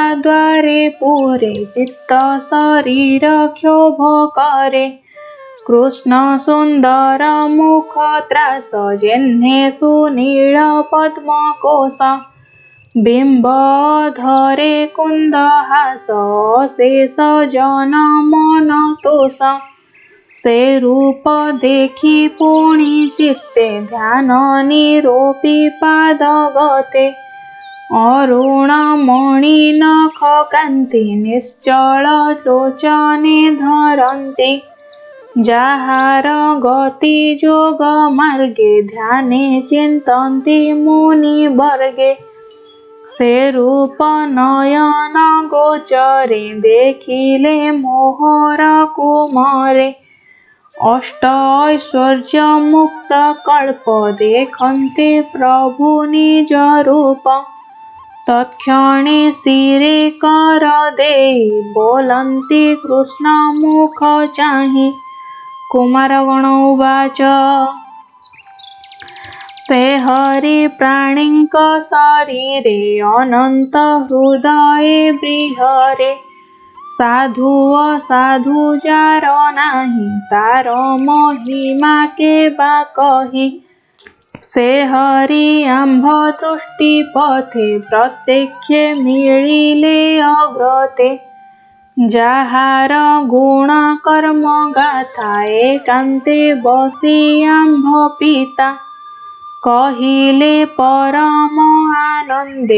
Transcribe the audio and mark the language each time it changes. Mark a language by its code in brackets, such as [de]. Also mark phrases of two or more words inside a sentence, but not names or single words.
[or] ଦ୍ୱାରେ ପୁରେ ଚିତ୍ତ ଶରୀର କ୍ଷୋଭ କରେ କୃଷ୍ଣ ସୁନ୍ଦର ମୁଖ ତ୍ରାସ ଜେହ୍ନେ ସୁନୀଳ ପଦ୍ମ କୋଶ ବିମ୍ବ ଧରେ କୁନ୍ଦ ହାସ ଶେଷ ଜନ ମନ ତୋଷ ସେ ରୂପ ଦେଖି ପୁଣି ଚିତ୍ତେ ଧ୍ୟାନ ନିରୋପି ପାଦ ଗତେ ଅରୁଣ ମଣି ନଖ କାନ୍ତି ନିଶ୍ଚଳ ଲୋଚନେ ଧରନ୍ତି ଯାହାର ଗତି ଯୋଗ ମାର୍ଗେ ଧ୍ୟାନେ ଚିନ୍ତନ୍ତି ମୁନି ବର୍ଗେ ସେ ରୂପ ନୟନ ଗୋଚରେ ଦେଖିଲେ ମୋହର କୁମାରେ ଅଷ୍ଟ ଐଶ୍ୱର୍ଯ୍ୟ ମୁକ୍ତ କଳ୍ପ ଦେଖନ୍ତେ ପ୍ରଭୁ ନିଜ ରୂପ ତତ୍କ୍ଷଣେ ଶିରେ କର ଦେଇ ବୋଲନ୍ତି କୃଷ୍ଣ ମୁଖ ଚାହି କୁମାରଗଣ ଉବାଚ ସେ ହରି ପ୍ରାଣିକ ଶରୀରେ ଅନନ୍ତ ହୃଦୟେ ବୃହରେ ସାଧୁ ଅସାଧୁ ଯାର ନାହି ତାର ମହିମା କେ ବା କହି ସେ ହରି ଆମ୍ଭ ଦୃଷ୍ଟି ପଥେ ପ୍ରତ୍ୟକ୍ଷ ମିଳିଲେ ଅଗ୍ରତେ ଯାହାର ଗୁଣ କର୍ମ ଗାଥା ଏକାନ୍ତେ ବସି ଆମ୍ଭ ପିତା କହିଲେ ପରମ ଆନନ୍ଦେ